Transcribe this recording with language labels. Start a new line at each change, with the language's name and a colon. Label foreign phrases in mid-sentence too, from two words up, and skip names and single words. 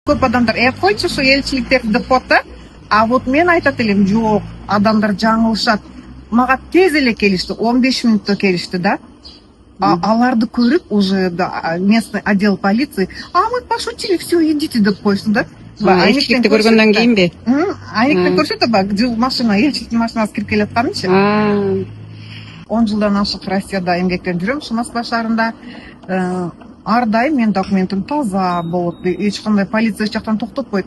Kyrgyz: Көп адамдар койчу ушу элчиликтерди деп коет да. А вот мен айтат элем, жок, адамдар жаңылышат. Мага тез эле келишти, 15 мүнөттө келишти да. Аларды көрүп
Russian: уже местный отдел полиции, мы пошутили, все, идите
Kyrgyz: деп коюшту да. Элчиликти көргөндөн кийинби? Айниктен көрсөтөт, жыл машина, элчиликтин машинасы кирип келатканынчы. 10 жылдан ашык Россияда эмгектенип жүрөм, ушу Москва шаарында. Ар дайым менин документим таза болот, эч кандай полиция эч жактан токтотпойт.